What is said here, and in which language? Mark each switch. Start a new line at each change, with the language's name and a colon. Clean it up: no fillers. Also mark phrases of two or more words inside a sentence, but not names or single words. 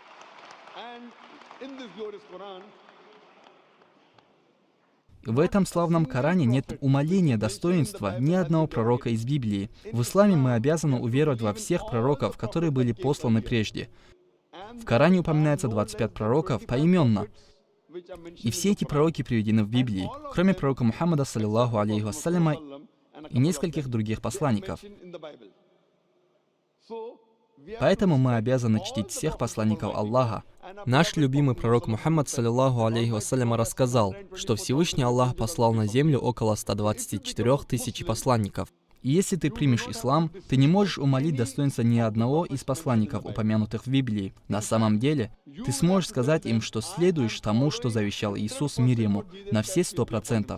Russian: В этом славном Коране нет умаления достоинства ни одного пророка из Библии. В исламе мы обязаны уверовать во всех пророков, которые были посланы прежде. В Коране упоминается 25 пророков поименно. И все эти пророки приведены в Библии, кроме пророка Мухаммада,
Arabic: صلى الله عليه وسلم,
Russian: и нескольких других посланников. Поэтому мы обязаны чтить всех посланников Аллаха. Наш любимый пророк Мухаммад,
Arabic: صلى الله عليه وسلم,
Russian: рассказал, что Всевышний Аллах послал на землю около 124 тысяч посланников. И если ты примешь ислам, ты не можешь умалить достоинство ни одного из посланников, упомянутых в Библии. На самом деле, ты сможешь сказать им, что следуешь тому, что завещал Иисус мир ему, на все 100%.